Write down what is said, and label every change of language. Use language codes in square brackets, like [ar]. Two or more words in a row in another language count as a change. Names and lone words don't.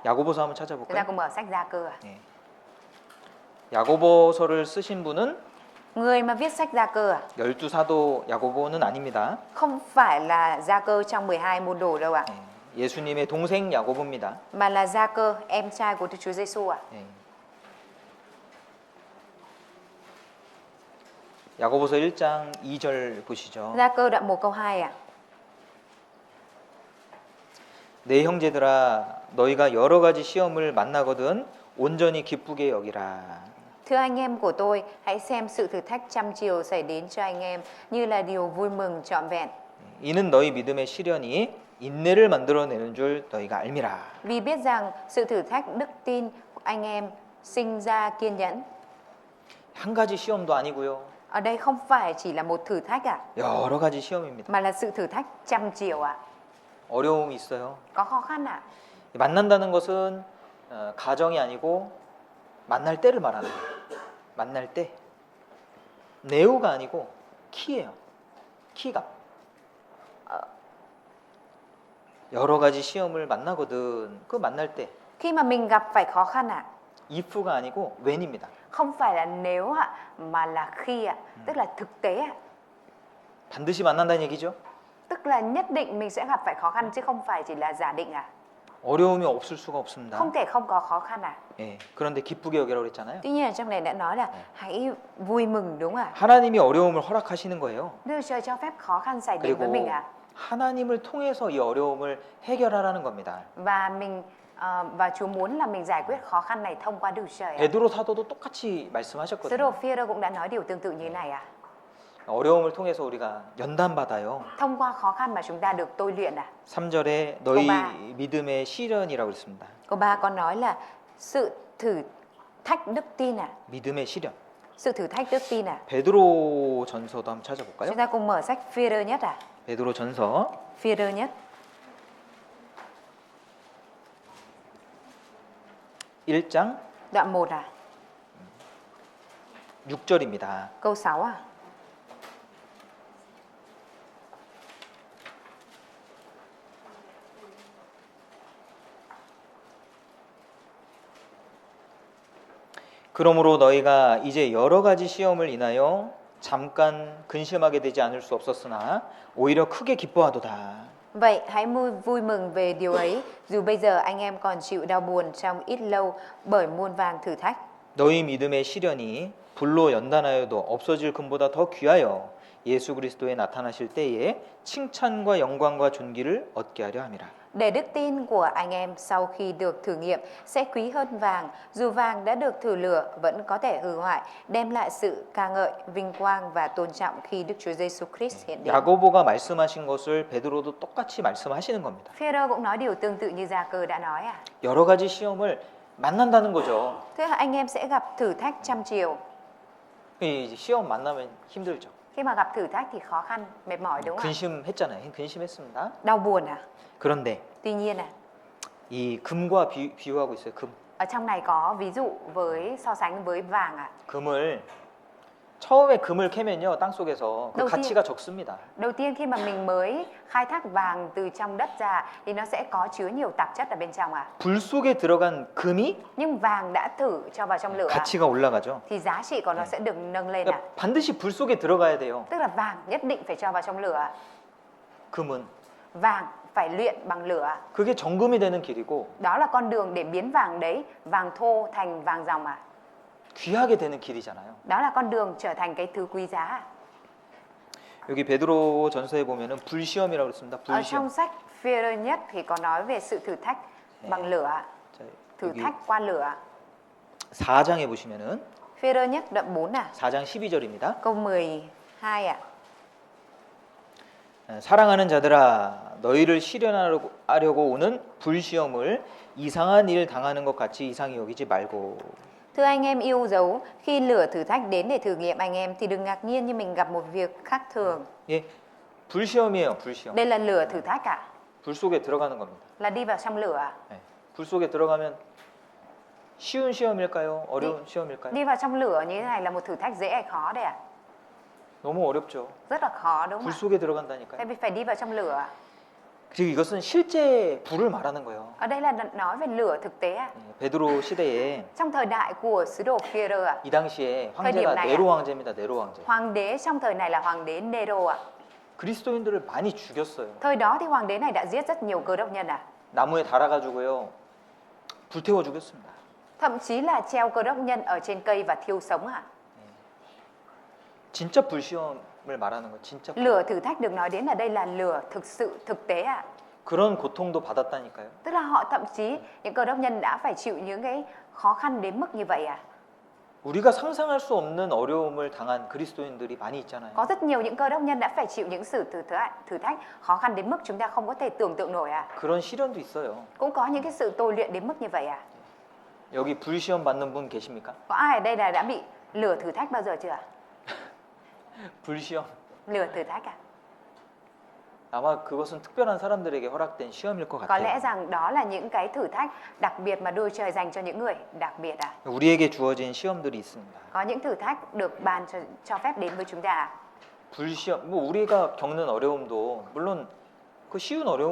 [ko] 야고보서 한번 [vi] Chúng ta [ko] 찾아볼까요? [vi] cùng mở sách Gia-cơ ạ. [ko] 예. 야고보서를 쓰신 분은 [vi] Người mà viết sách Gia-cơ ạ, [ko] 열두 사도 야고보는 아닙니다. [vi] không phải là Gia-cơ trong 12 môn đồ đâu ạ, [ko] 예, 예수님의 동생 야고보입니다. [vi] mà là Gia-cơ, em trai của Đức Chúa Giêsu ạ. [ko] 예. 야고보서 1장 2절 보시죠. [vi] Gia-cơ đoạn 1 câu 2 ạ. [ko] 내 형제들아 너희가 여러 가지 시험을 만나거든 온전히 기쁘게 여기라. [vi] Thưa anh em của tôi, hãy xem sự thử thách trăm chiều xảy đến cho anh em như là điều vui mừng trọn vẹn. [ko] 이는 너희 믿음의 시련이 인내를 만들어내는 줄 너희가 알미라. [vi] Vì biết rằng sự thử thách đức tin của anh em sinh ra kiên nhẫn. [ko] 한 가지 시험도 아니고요. [vi] Ở đây không phải chỉ là một thử thách ạ, [ko] 여러 가지 시험입니다. [vi] mà là sự thử thách trăm chiều ạ. [ko] 어려움이 있어요. [vi] Có khó khăn ạ. [ko] 만난다는 것은 가정이 아니고 만날 때를 말하는 거예요. 만날 때. 네오가 아니고 키예요. 키가. 여러 가지 시험을 만나거든. 그 만날 때. [vi] Khi mà mình gặp phải khó khăn ạ, [ko] if가 아니고 when입니다. [vi] không phải là nếu ạ, mà là khi ạ, tức là thực tế ạ. [ko] 반드시 만난다는 얘기죠. [vi] Tức là nhất định mình sẽ gặp phải khó khăn chứ không phải chỉ là giả định ạ. [ko] 어려움이 없을 수가 없습니다. [vi] Không thể không có khó khăn ạ. [ko] 예. 그런데 기쁘게 여기라고 그랬잖아요. [vi] Tuy nhiên ở trong này đã nói là hãy vui mừng đúng không ạ? [ko] 하나님이 어려움을 허락하시는 거예요. [vi] Đức Trời cho phép khó khăn xảy đến với [ko] 그리고 [vi] mình ạ. [ko] 하나님을 통해서 이 어려움을 해결하라는 겁니다. [vi] Và mình và Chúa muốn là mình giải quyết khó khăn này thông qua Đức Trời ạ. [ko] 베드로 사도도 똑같이 [vi] Sứ [ko] 말씀하셨거든요. [vi] đồ Phi-rơ cũng đã nói điều tương tự như thế này ạ. [ko] 어려움을 통해서 우리가 연단받아요. [vi] Thông qua khó khăn mà chúng ta được tôi luyện ạ. [ko] 3절에 너희 봐. 믿음의 시련이라고 했습니다. [vi] Câu 3 con nói là sự thử thách đức tin ạ. [ko] 믿음의 시련. [vi] Sự thử thách đức tin ạ. [ko] 베드로 전서도 한번 찾아볼까요? [vi] Chúng ta cùng mở sách Phi-rơ nhất ạ. [ko] 베드로 전서 [vi] Phi-rơ nhất [ko] 1장 [vi] đoạn 1 ạ. [ko] 6절입니다. [vi] Câu 6 ạ. [ko] 그러므로 너희가 이제 여러 가지 시험을 인하여 잠깐 근심하게 되지 않을 수 없었으나 오히려 크게 기뻐하도다. [vi] Vậy hãy vui mừng về điều ấy, dù bây giờ anh em còn chịu đau buồn trong ít lâu bởi muôn vàn thử thách. [ko] 너희 믿음의 시련이 불로 연단하여도 없어질 금보다 더 귀하여 예수 그리스도에 나타나실 때에 칭찬과 영광과 존귀를 얻게 하려 함이라. [vi] Để đức tin của anh em sau khi được thử nghiệm sẽ quý hơn vàng, dù vàng đã được thử lửa vẫn có thể hư hoại, đem lại sự ca ngợi, vinh quang và tôn trọng khi Đức Chúa Giêsu Christ hiện đến. [ko] 야고보가 말씀하신 것을 베드로도 똑같이 말씀하시는 겁니다. [vi] Phêrô cũng nói điều tương tự như Gia-cơ đã nói à. [ko] 여러 가지 시험을 만난다는 거죠. [vi] Thế là anh em sẽ gặp thử thách trăm chiều. [ko] 이 시험 만나면 힘들죠. [vi] Khi mà gặp thử thách thì khó khăn, mệt mỏi đúng không ạ? [ko] 근심했잖아요. 근심했습니다. [vi] Đau buồn à? [ko] 그런데 [vi] Tuy nhiên à, [ko] 이 금과 비유하고 있어요. 금. [vi] ở trong này có ví dụ với so sánh với vàng à. [ko] 금을 처음에 금을 캐면요 땅 속에서 그 [vi] đầu tiên [ko] 가치가 적습니다. [vi] đầu tiên khi mà mình mới khai thác vàng từ trong đất ra thì nó sẽ có chứa nhiều tạp chất ở bên trong à. [ko] 불 속에 들어간 금이 [vi] Nhưng vàng đã thử cho vào trong lửa [ko] 가치가 올라가죠. [vi] thì giá trị của nó sẽ được nâng lên à. [ko] 그러니까 반드시 불 속에 들어가야 돼요. [vi] Tức là vàng nhất định phải cho vào trong lửa. [ko] 금은 [vi] Vàng phải luyện bằng lửa. [ko] 그게 정금이 되는 길이고 [vi] Đó là con đường để biến vàng đấy, vàng thô thành vàng ròng à. [ko] 귀하게 되는 길이잖아요. [vi] Đó là con đường trở thành cái thứ quý giá à. [ko] 여기 베드로 전서에 보면은 불시험이라고 그랬습니다. [vi] Ở trong [ko] 불시험. [vi] sách Phi-rơ nhất thì có nói về sự thử thách bằng lửa. [ko] 자, [vi] thử [ko] 여기 [vi] thách qua lửa. [ko] 4장에 보시면은 [vi] Phêrô nhất đoạn 4 à, [ko] 4장 12절입니다. [vi] câu 12 ạ. [ko] 사랑하는 자들아 너희를 시련하려고 오는 불시험을 이상한 일 당하는 것 같이 이상히 여기지 말고. [vi] Thưa anh em yêu dấu, khi lửa thử thách đến để thử nghiệm anh em thì đừng ngạc nhiên như mình gặp một việc khác thường. [ko] 예, 불시험이에요. 불시험. [vi] Đây là lửa thử thách ạ, [ko] 불 속에 들어가는 겁니다. [vi] là đi vào trong lửa ạ. [ko] 예, 불 속에 들어가면 쉬운 시험일까요? 어려운 시험일까요? [vi] Đi vào trong lửa như thế này là một thử thách dễ hay khó đây ạ? [ko] 너무 어렵죠. [vi] Rất là khó đúng [ko] 불 [vi] không ạ? [ko] 속에 들어간다니까요. [vi] Tại vì phải đi vào trong lửa ạ. [ko] 그리고 이것은 실제 불을 말하는 거예요. [vi] Ở đây là nói về lửa thực tế ạ. [ko] 예, 베드로 시대에 [vi] Trong thời đại của sứ đồ Phêrô ạ, [ko] 이 당시에 [vi] thời điểm [ko] 황제가 [vi] này [ko] 네로 황제입니다. 네로 황제. [vi] hoàng đế trong thời này là hoàng đế Nero ạ. [ko] 그리스도인들을 많이 죽였어요. [vi] Thời đó thì hoàng đế này đã giết rất nhiều cơ đốc nhân ạ. [ko] 나무에 달아가지고요 불태워 죽였습니다. [vi] Thậm chí là treo cơ đốc nhân ở trên cây và thiêu sống ạ. [ko] 진짜 불시험을 말하는 거 진짜. [vi] Lửa thử thách được nói đến ở đây là lửa thực sự thực tế ạ. [ko] 그런 고통도 받았다니까요. [vi] Tức là họ thậm chí những cơ đốc nhân đã phải chịu những cái khó khăn đến mức như vậy à. [ko] 우리가 상상할 수 없는 어려움을 당한 그리스도인들이 많이 있잖아요. [vi] Có rất nhiều những cơ đốc nhân đã phải chịu những sự thử thách khó khăn đến mức chúng ta không có thể tưởng tượng nổi à. [ko] 그런 시련도 있어요. [vi] Cũng có những cái sự tôi luyện đến mức như vậy à. [ko] 여기 불시험 받는 분 계십니까? [vi] Có ai ở đây là đã bị lửa thử thách bao giờ chưa? [ko] 불시험. [vi] Lửa thử thách à? [ko] 아마 그것은 특별한 사람들에게 허락된 시험일 것 [vi] Có lẽ [ko] 같아요. [vi] rằng đó là những cái thử thách đặc biệt mà Đức Trời dành cho những người đặc biệt à. [ko] 우리에게 주어진 시험들이 있습니다. [vi] Có những thử thách được ban cho phép đến với chúng ta à. [ko] 불시험, 뭐 우리가 겪는 어려움도 물론 그 쉬운 어려움은